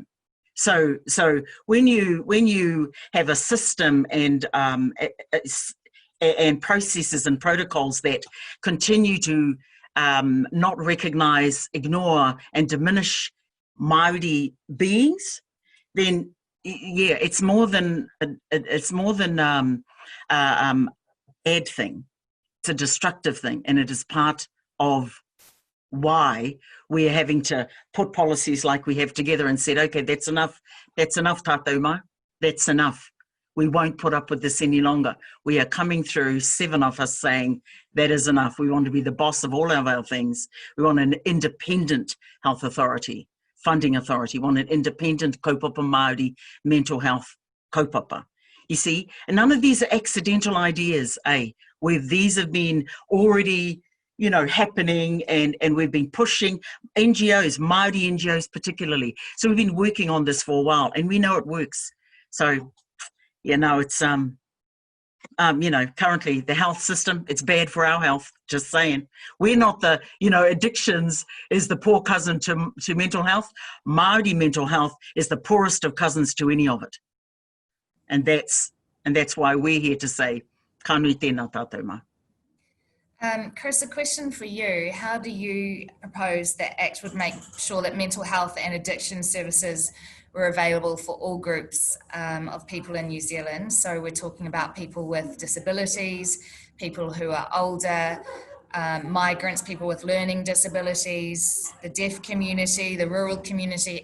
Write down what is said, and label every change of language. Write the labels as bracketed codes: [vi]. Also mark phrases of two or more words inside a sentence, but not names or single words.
[en] So when you have a system and processes and protocols that continue to not recognise, ignore, and diminish Māori beings, then yeah, it's more than bad thing. It's a destructive thing, and it is part of why we're having to put policies like we have together and said, okay, that's enough [mi] tātou mai, [en] that's enough. We won't put up with this any longer. We are coming through, 7 of us saying that is enough. We want to be the boss of all of our things. We want an independent health authority, funding authority. We want an independent [mi] kaupapa Māori [en] mental health kaupapa. you see, and none of these are accidental ideas, where these have been already, you know, happening, and we've been pushing NGOs, Māori NGOs particularly. So we've been working on this for a while, and we know it works. So, you know, it's, you know, currently the health system, it's bad for our health, just saying. We're not the, you know, addictions is the poor cousin to mental health. Māori mental health is the poorest of cousins to any of it. And that's why we're here to say, [mi] ka nui tēnā tātou mai. [en] Chris, a question for you. How do you propose that ACT would make sure that mental health and addiction services were available for all groups of people in New Zealand? So we're talking about people with disabilities, people who are older, migrants, people with learning disabilities, the deaf community, the rural community.